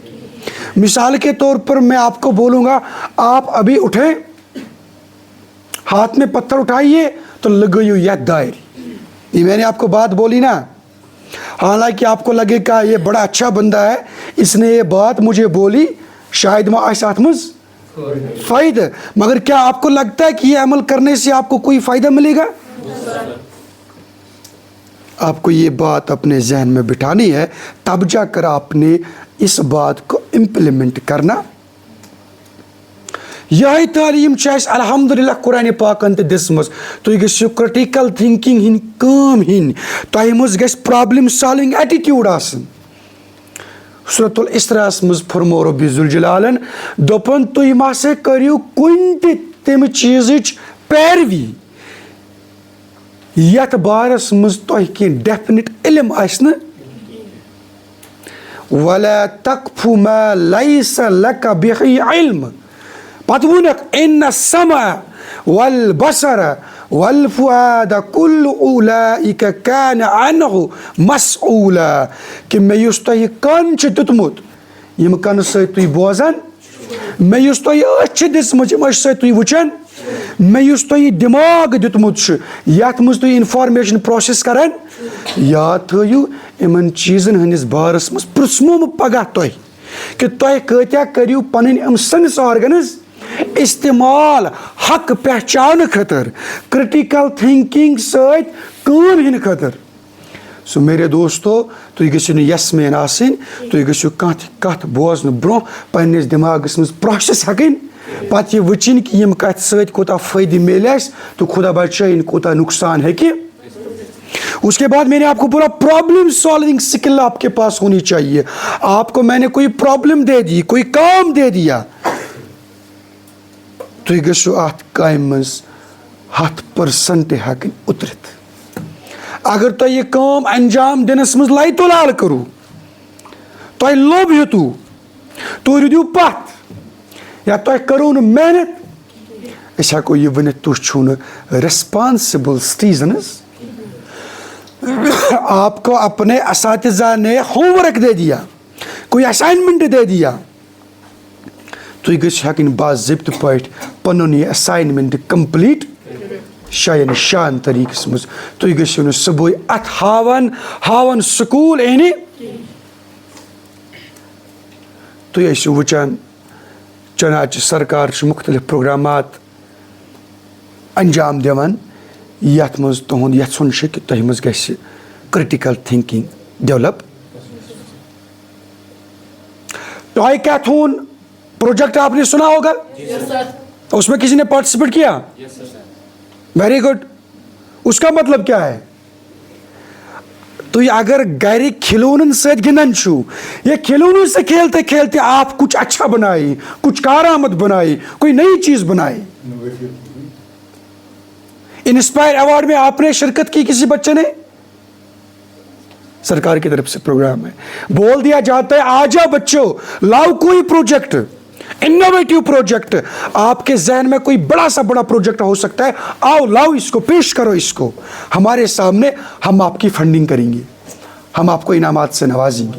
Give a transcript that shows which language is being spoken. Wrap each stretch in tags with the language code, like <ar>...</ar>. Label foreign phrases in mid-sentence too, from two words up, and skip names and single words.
<ur>مثال کے طور پر میں آپ کو بولوں گا, آپ ابھی اٹھیں, ہاتھ میں پتھر اٹھائیے تو</ur> <ks>لگائیو یتھ دائر.</ks> <ur>یہ میں نے آپ کو بات بولی نا, حالانکہ آپ کو لگے گا یہ بڑا اچھا بندہ ہے, اس نے یہ بات مجھے بولی,</ur> <ks>شاید ما آسہِ اتھ منٛز فائدہ,</ks> <ur>مگر کیا آپ کو لگتا ہے کہ یہ عمل کرنے سے آپ کو کوئی فائدہ ملے گا؟ آپ کو یہ بات اپنے ذہن میں بٹھانی ہے, تب جا کر آپ نے اس بات کو امپلیمنٹ کرنا.</ur> <ks>یہی تعلیم چھِ اَسہِ الحمدللہ قرآنِ پاکن تہِ دِژمٕژ. تُہۍ گٔژھِو</ks> <en>critical thinking</en> <ks>ہِنٛدۍ کٲم ہِنٛدۍ, تۄہہِ منٛز گژھِ</ks> <en>problem solving attitude</en> <ks>آسٕنۍ. سورۃ الاسراءس منٛز فرمو رۄبِ ذوالجلالن, دوٚپُن تُہۍ ما سا کٔرِو کُنہِ تہِ تَمہِ چیٖزٕچ پیروی یتھ بارس منٛز تۄہہِ کینٛہہ ڈیفنِٹ علم آسہِ نہٕ.</ks> <ar>وَلَا تَقْفُ مَا لَيْسَ لَكَ بِهِ عِلْمٌ.</ar> <ks>پتہٕ ووٚنُکھ</ks> <ar>اِنَّ السَّمْعَ وَالْبَصَرَ وَالْفُؤَادَ كُلُّ أُولَٰئِكَ كَانَ عَنْهُ مَسْئُولًا.</ar> <ks>کہ مےٚ یُس تۄہہِ کَن چھُ دیُتمُت, یِم کَنہٕ سۭتۍ تُہۍ بوزان, مےٚ یُس تۄہہِ أچھ چھِ دِژمٕژ, یِم أچھ سۭتۍ تُہۍ وٕچھان, مےٚ یُس تۄہہِ دِماغ دیُتمُت چھُ, یتھ منٛز تُہۍ</ks> <en>information process</en> <ks>کران, یاد تھٲیِو یِمن چیٖزن ہٕنٛدِس بارس منٛز پرٛژھمو بہٕ پگاہ تۄہہِ کہ تۄہہِ کۭتیاہ کٔرِو پنٕنۍ یِم</ks> <en>sense organs</en> <ks>استعمال حق پہچانہٕ خٲطرٕ,</ks> <en>critical thinking</en> <ks>سۭتۍ کٲم ہِنہٕ خٲطرٕ.</ks> <ur>سو میرے دوستو,</ur> <ks>تُہۍ گٔژھِو نہٕ</ks> <en>yes man</en> <ks>آسٕنۍ, تُہۍ گٔژھِو کانٛہہ تہِ کتھ بوزنہٕ برونٛہہ پننِس دٮ۪ماغس منٛز پروسیس ہٮ۪کٕنۍ, پتہٕ یہِ وٕچھِنۍ کہ یِم کتھِ سۭتۍ کوٗتاہ فٲیدٕ میلہِ اَسہِ تہٕ خدا بچٲیِن کوٗتاہ نقصان ہیٚکہِ.</ks> <ur>اس کے بعد میں نے آپ کو بولا</ur> <en>problem solving skill</en> <ur>آپ کے پاس ہونی چاہیے. آپ کو میں نے کوئی پرابلم دے دی, کوئی کام دے دیا,</ur> <ks>تُہۍ گٔژھِو اتھ کامہِ منٛز 100% ہٮ۪کٕنۍ اُترِتھ. اگر تۄہہِ یہِ کٲم انجام دِنس منٛز لایہِ تو لال کٔرِو, تۄہہِ لوٚب ہیوٚتوٕ, تُہۍ روٗدِو پتھ, یا تۄہہِ کٔرٕو نہٕ محنت, أسۍ ہٮ۪کو یہِ ؤنِتھ تُہۍ چھِو نہٕ</ks> <en>responsible citizens.</en> <ur>آپ کو اپنے اساتذہ نے</ur> <en>home work</en> <ur>دے دیا, کوئی اسائنمنٹ دے دیا,</ur> <ks>تُہۍ گٔژھِو ہٮ۪کٕنۍ باضٲبطہٕ پٲٹھۍ پنُن یہِ</ks> <en>assignment complete</en> <ks>شاین شان طریقس منٛز. تُہۍ گٔژھِو نہٕ صبحٲے اتھ ہاوان سکوٗل یِنہِ. تُہۍ ٲسِو وٕچھان چنانچہ سرکار چھِ مختلف پروگرامات انجام دِوان یتھ منٛز تُہُنٛد یژھُن چھُ کہ تۄہہِ منٛز گژھِ</ks> <en>critical thinking develop.</en> <ur>ٹائی کیتھون پروجیکٹ آپ نے سنا ہوگا, اس میں کسی نے پارٹیسپیٹ کیا؟</ur> <en>very good.</en> <ur>اس کا مطلب کیا ہے؟</ur> <ks>تُہۍ اگر گھر کھلونن سۭتۍ گِنٛدان چھُو,</ks> <ur>یہ کھلونوں سے کھیلتے کھیلتے آپ کچھ اچھا بنائے, کچھ کارآمد بنائے, کوئی نئی چیز بنائے. انسپائر ایوارڈ میں آپ نے شرکت کی, کسی بچے نے, سرکار کی طرف سے پروگرام ہے, بول دیا جاتا ہے آ جاؤ بچوں, لاؤ کوئی پروجیکٹ,</ur> <en>innovative project,</en> <ur>آپ کے ذہن میں کوئی بڑا سا بڑا پروجیکٹ ہو سکتا ہے, آؤ لاؤ اس کو, پیش کرو اس کو ہمارے سامنے, ہم آپ کی فنڈنگ کریں گے, ہم آپ کو انعامات سے نوازیں گے.</ur>